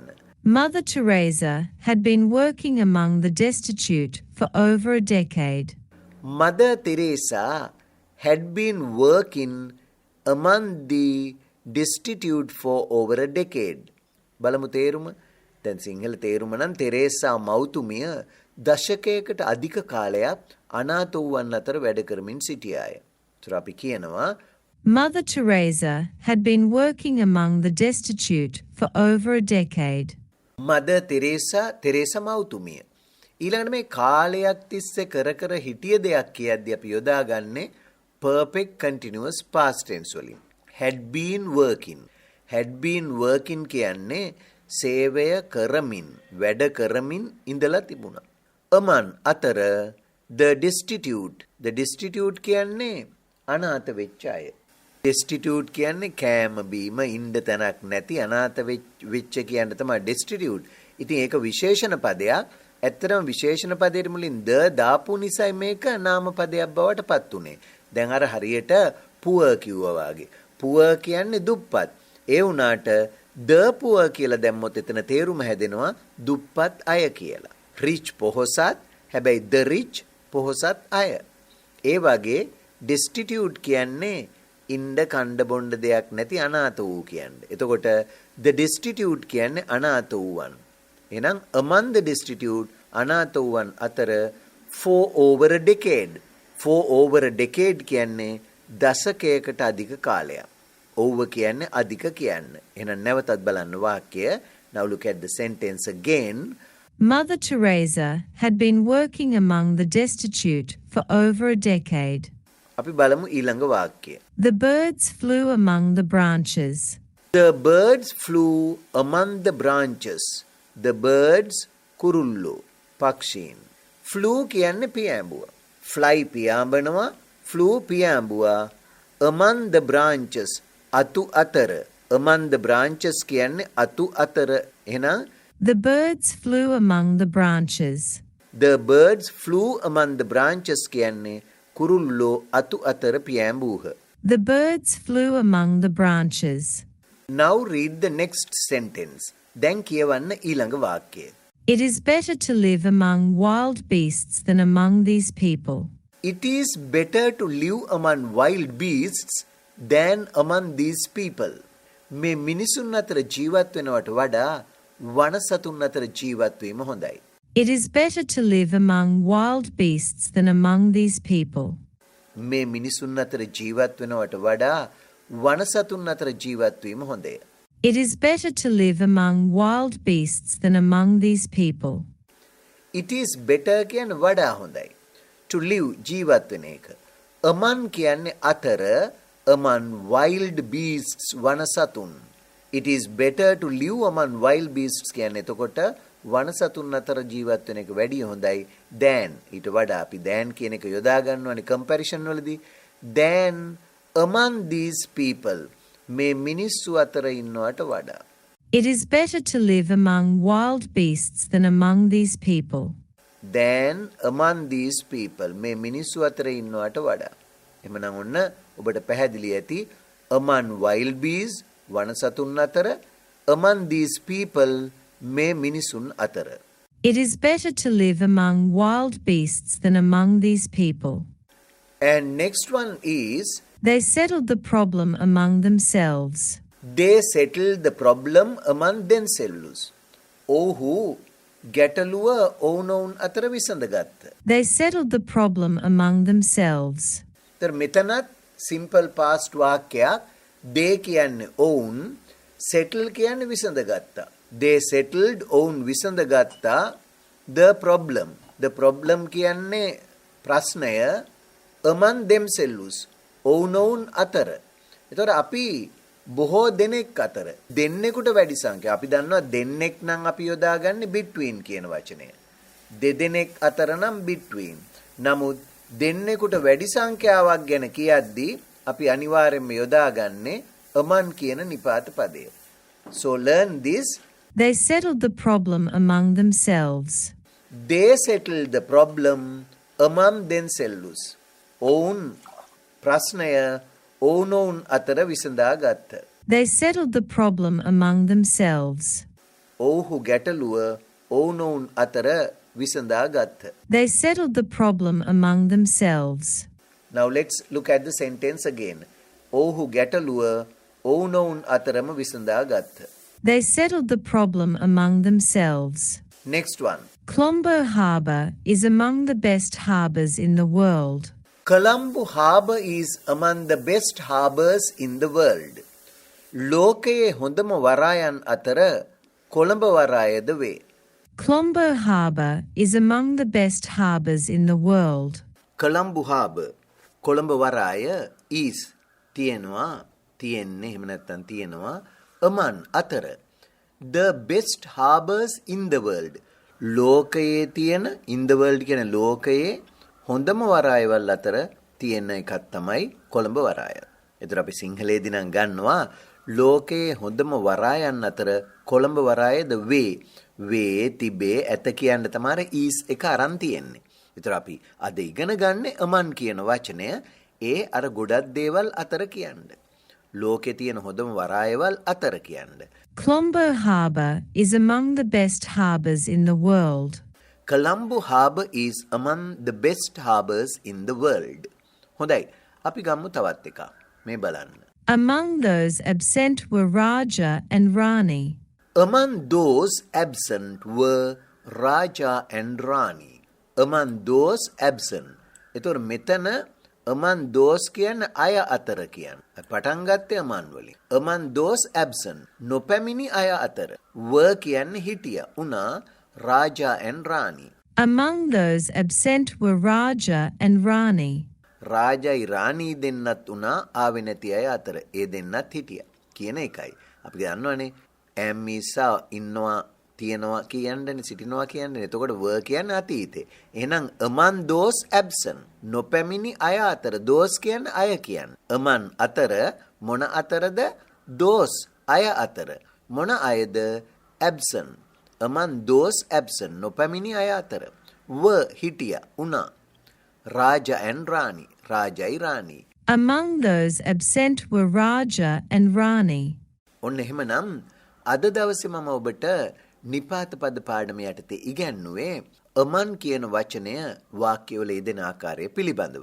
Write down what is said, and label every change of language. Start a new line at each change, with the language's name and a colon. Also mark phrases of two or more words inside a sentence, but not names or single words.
English: Mother Theresa had been working among the destitute for over a decade. Mother Teresa had been working among the destitute for over a decade.
Sinhala: බලමු තේරුම. දැන් සිංහල තේරුම නම් තෙරේසා මෞතුමිය දශකයකට අධික කාලයක් අනාථ වූවන් අතර වැඩ කරමින් සිටියාය. ඒතර අපි කියනවා
English: Mother Theresa had been working among the destitute for over a decade.
Sinhala: Mother Teresa මෞතුමිය. ඊළඟට මේ කාලයක් තිස්සේ කර හිටිය දෙයක් කියද්දී අපි යොදාගන්නේ
English: perfect continuous past tense
Sinhala: වලින්.
English: had been working. had been working
Sinhala: කියන්නේ සේවය කරමින්, වැඩ කරමින් ඉඳලා තිබුණා.
English: among අතර the destitute. the destitute
Sinhala: කියන්නේ අනාථ වෙච්ච අය. destitute කියන්නේ කෑම බීම ඉන්න තැනක් නැති අනාථ වෙච්ච කියන තමයි destitute. ඉතින් ඒක විශේෂණ පදයක්. ඇත්තටම විශේෂණ පදයට මුලින් ද දාපු නිසායි මේක නාම පදයක් බවට පත් උනේ. දැන් අර හරියට poor කිව්වා වගේ. poor කියන්නේ දුප්පත්. ඒ වුණාට
English: the poor
Sinhala: කියලා දැම්මොත් එතන තේරුම හැදෙනවා දුප්පත් අය කියලා. rich පොහොසත්, හැබැයි
English: the rich
Sinhala: පොහොසත් අය. ඒ වගේ destitute කියන්නේ ඉන්න කණ්ඩ බොණ්ඩ දෙයක් නැති අනාථ වූ කියන්නේ. එතකොට
English: the destitute
Sinhala: කියන්නේ අනාථ වූවන්.
English: එහෙනම් among the destitute
Sinhala: අනාථ වූවන් අතර
English: for over a decade. for over a decade
Sinhala: කියන්නේ දශකයකට අධික කාලයක්. over කියන්නේ අධික කියන්නේ. එහෙනම් නැවතත් බලන්න වාක්‍යය.
English: Now look at the sentence again. Mother Teresa had been working among the destitute for over a decade.
Sinhala: අපි බලමු ඊළඟ වාක්‍යය.
English: The birds flew among the branches. The birds flew among the branches. The birds
Sinhala: කුරුල්ලෝ පක්ෂීන්. flew කියන්නේ පියාඹුවා. fly පියාඹනවා, flew පියාඹුවා.
English: among the branches
Sinhala: අතු අතර.
English: among the branches
Sinhala: කියන්නේ අතු අතර. එහෙනම්
English: The birds flew among the branches. the birds flew among the branches
Sinhala: කියන්නේ කුරුල්ලෝ අතු අතර පියාඹූහ.
English: The birds flew among the branches. Now read the next sentence.
Sinhala: දැන් කියවන්න ඊළඟ වාක්‍යය.
English: It is better to live among wild beasts than among these people. It is better to live among wild beasts than among these people.
Sinhala: මේ මිනිසුන් අතර ජීවත් වෙනවට වඩා වනසතුන් අතර ජීවත් වීම හොඳයි.
English: It is better to live among wild beasts than among these people.
Sinhala: මේ මිනිසුන් අතර ජීවත් වෙනවට වඩා වනසතුන් අතර ජීවත් වීම හොඳය.
English: It is better to live among wild beasts than among these people. It is better
Sinhala: කියන්නේ වඩා හොඳයි.
English: To live
Sinhala: ජීවත් වෙන එක. among කියන්නේ අතර,
English: among wild beasts වනසතුන්. It is better to live among wild beasts
Sinhala: කියන්නේ එතකොට වනසතුන් අතර ජීවත් වෙන එක වැඩිය හොඳයි than ඊට වඩා අපි than කියන එක යොදා ගන්නවානේ comparison වලදී
English: than among these people
Sinhala: මේ මිනිස්සු අතර ඉන්නවට වඩා.
English: It is better to live among wild beasts than among these people. than among these people.
Sinhala: මේ මිනිස්සු අතර ඉන්නවට වඩා. එහෙමනම් ඔන්න ඔබට පැහැදිලි ඇති
English: among wild bees
Sinhala: වන සතුන් අතර
English: among these people
Sinhala: මේ මිනිසුන් අතර.
English: It is better to live among wild beasts than among these people. And next one is They settled the problem among themselves. they settled the problem among themselves.
Sinhala: ඔහු ගැටලුව ඔවුනොවුන් අතර විසඳගත්ත.
English: They settled the problem among themselves.
Sinhala: තර මෙතනත්
English: simple past
Sinhala: වාක්‍යයක් they කියන්නේ ඔවුන් settle කියන්නේ විසඳගත්තා.
English: they settled
Sinhala: ඔවුන් විසඳගත්තා
English: the problem. the problem
Sinhala: කියන්නේ ප්‍රශ්නය
English: among themselves
Sinhala: ඔවුනොවුන් අතර. එතකොට අපි බොහෝ දෙනෙක් අතර දෙන්නෙකුට වැඩි සංඛ්‍යා. අපි දන්නවා දෙන්නෙක් නම් අපි යොදාගන්නේ between කියන වචනය. දෙදෙනෙක් අතර නම් between. නමුත් දෙන්නෙකුට වැඩි සංඛ්‍යාවක් ගැන කියද්දී අපි අනිවාර්යයෙන්ම යොදාගන්නේ among කියන නිපාත පදය.
English: So learn this. They settled the problem among themselves. They settled the problem among themselves.
Sinhala: ඔවුන් ප්‍රශ්නය ඔවුනොවුන් අතර විසඳා ගත්ත.
English: They settled the problem among themselves.
Sinhala: ඔවුහු ගැටලුව ඔවුනොවුන් අතර විසඳා ගත්ත.
English: They settled the problem among themselves. Now let's look at the sentence again.
Sinhala: ඔවුහු ගැටලුව ඔවුනොවුන් අතරම විසඳා ගත්ත.
English: They settled the problem among themselves. Next one. Colombo harbour is among the best harbours in the world. Colombo harbour is among the best harbours in the world.
Sinhala: ලෝකයේ හොඳම වරායන් අතර කොළඹ වරායද වේ.
English: Colombo harbour is among the best harbours in the world. Colombo harbour
Sinhala: කොළඹ වරාය
English: is
Sinhala: තියෙනවා තියෙන්නේ එහෙම නැත්නම් තියෙනවා
English: among අතර the best harbours in the world.
Sinhala: ලෝකයේ තියෙන
English: in the world
Sinhala: කියන ලෝකයේ හොඳම වරායවල් අතර තියෙන එකක් තමයි කොළඹ වරාය. ඒතර අපි සිංහලයේදී නම් ගන්නවා ලෝකයේ හොඳම වරායන් අතර කොළඹ වරායද වේ. වේ තිබේ ඇත කියන්න තමයි is එක අරන් තියෙන්නේ. ඒතර අපි අද ඉගෙන ගන්නේ among කියන වචනය ඒ අර ගොඩක් දේවල් අතර කියන්නේ. ලෝකේ තියෙන හොඳම වරායවල් අතර කියන්නේ.
English: Colombo harbour is among the best harbours in the world. Colombo harbour is among the best harbours in the world.
Sinhala: හොඳයි. අපි ගමු තවත් එකක්. මේ බලන්න.
English: Among those absent were Raja and Rani. Among those absent were Raja and Rani. Among those absent.
Sinhala: ඒතොර මෙතන
English: among those
Sinhala: කියන්නේ අය අතර කියන්නේ. පටන් ගත්තේ among වලින්.
English: Among those absent
Sinhala: නොපැමිණි අය අතර. were කියන්නේ හිටියා. උනා Raja and Rani.
English: Among those absent were Raja and Rani.
Sinhala: රාජයි රාණී දෙන්නත් උනා ආවේ නැති අය අතර. ඒ දෙන්නත් හිටියා කියන එකයි. අපි දන්නවනේ ඇම්මිසා ඉන්නවා තියෙනවා කියන්නේ සිටිනවා කියන්නේ. එතකොට were කියන්නේ අතීතේ. එහෙනම්
English: among those absent
Sinhala: නොපැමිණි අය අතර those කියන්නේ අය කියන්නේ. among අතර මොන අතරද? those අය අතර. මොන අයද?
English: absent. among those absent
Sinhala: නොපැමිණි අය අතර
English: were
Sinhala: හිටියා උනා
English: Raja and Rani.
Sinhala: Rajai Rani.
English: Among those absent were Raja and Rani.
Sinhala: ඔන්න එහෙමනම් අද දවසේ මම ඔබට නිපාත පද පාඩම යටතේ ඉගැන්නුවේ among කියන වචනය වාක්‍යවල යෙදෙන ආකාරය පිළිබඳව.